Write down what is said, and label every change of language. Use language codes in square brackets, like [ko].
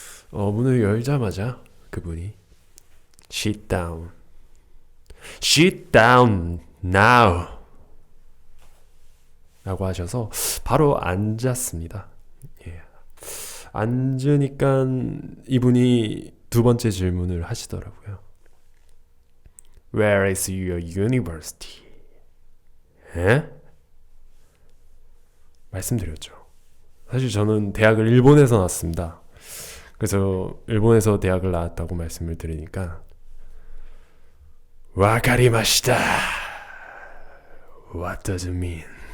[ko] 문을 열자마자 그분이 [en] Sit down, sit down now [ko] 라고 하셔서 바로 앉았습니다. 예. 앉으니까 이분이 두 번째 질문을 하시더라고요. [en] Where is your university? [ko] 에? 말씀드렸죠. 사실 저는 대학을 일본에서 나왔습니다. 그래서 일본에서 대학을 나왔다고 말씀을 드리니까 [ja] 와카리마시다. [en] What does it mean?